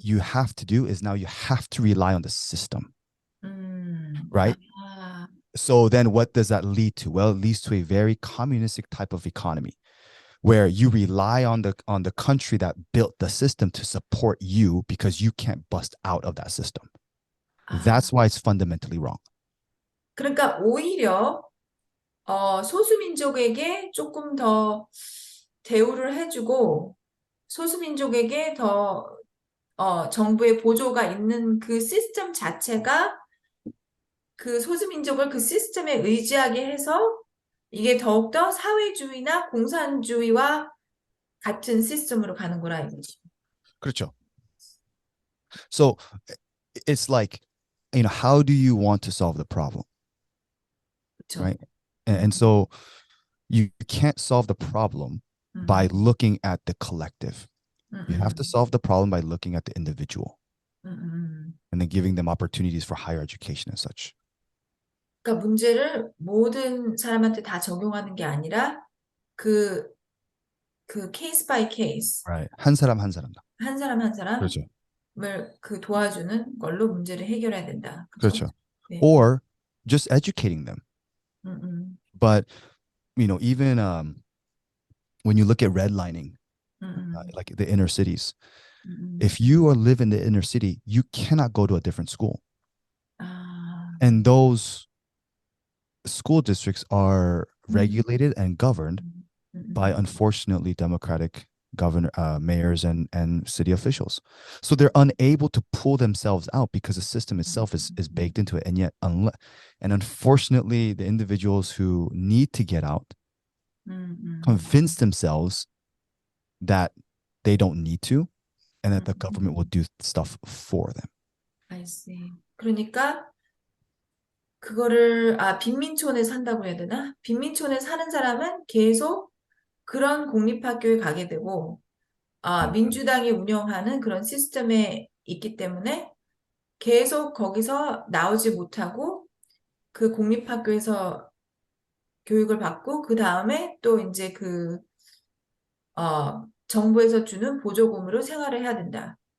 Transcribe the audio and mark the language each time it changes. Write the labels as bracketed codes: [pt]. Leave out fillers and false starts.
[en] you have to do is now you have to rely on the system, right? 아, So then what does that lead to? Well, it leads to a very communistic type of economy where you rely on the country that built the system to support you because you can't bust out of that system. 아. That's why it's fundamentally wrong. [ko] 그러니까 오히려 소수민족에게 조금 더 대우를 해주고 소수민족에게 더 정부의 보조가 있는 그 시스템 자체가 그 소수민족을 그 시스템에 의지하게 해서 이게 더욱더 사회주의나 공산주의와 같은 시스템으로 가는 거라 이거지. 그렇죠. [en] So it's like, how do you want to solve the problem, [ko] 그렇죠. [en] right? And so you can't solve the problem by looking at the collective. You have to solve the problem by looking at the individual and then giving them opportunities for higher education and such. [ko] 그러니까 문제를 모든 사람한테 다 적용하는 게 아니라 그 케이스 바이 케이스 [en] Right. [ko] 한 사람 한 사람. 한 사람 한 사람을 그렇죠. 그 도와주는 걸로 문제를 해결해야 된다. 그렇죠? 그렇죠. 네. [en] Or just educating them. 음, But even when you look at redlining, 음, like the inner cities, 음. if you live in the inner city, you cannot go to a different school. 아, And those school districts are regulated and governed by, unfortunately, Democratic mayors and city officials. So they're unable to pull themselves out because the system itself is baked into it. And yet, unfortunately, the individuals who need to get out convince themselves that they don't need to and that the government will do stuff for them. I see. [ko] 그러니까 그거를 빈민촌에 산다고 해야 되나? 빈민촌에 사는 사람은 계속 그런 공립학교에 가게 되고 민주당이 운영하는 그런 시스템에 있기 때문에 계속 거기서 나오지 못하고 그 공립학교에서 교육을 받고 그 다음에 또 이제 정부에서 주는 보조금으로 생활을 해야 된다.